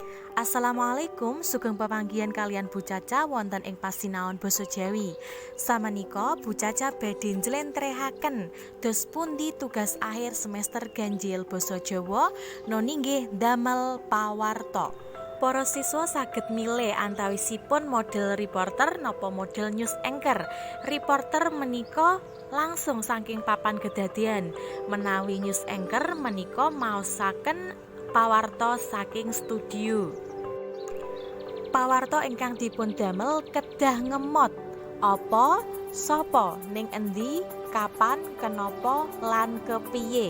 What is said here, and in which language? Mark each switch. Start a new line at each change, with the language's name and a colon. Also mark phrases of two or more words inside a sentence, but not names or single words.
Javanese: Assalamualaikum, sugeng pepanggihan kalian Bu Caca wonten ing pasinaon basa Jawi. Samenika Bu Caca badhe njlentrehaken dos pundi tugas akhir semester ganjil basa Jawa noni nggih damel pawarta. Para siswa saged milih antawisipun model reporter napa model
English: news anchor.
Javanese: Reporter menika langsung saking papan kedadian, menawi
English: news anchor
Javanese: menika maosaken pawarta saking studio. Pawarta ingkang dipun damel kedah ngemot apa, sapa, ning endi, kapan, kenapa, lan kepiye.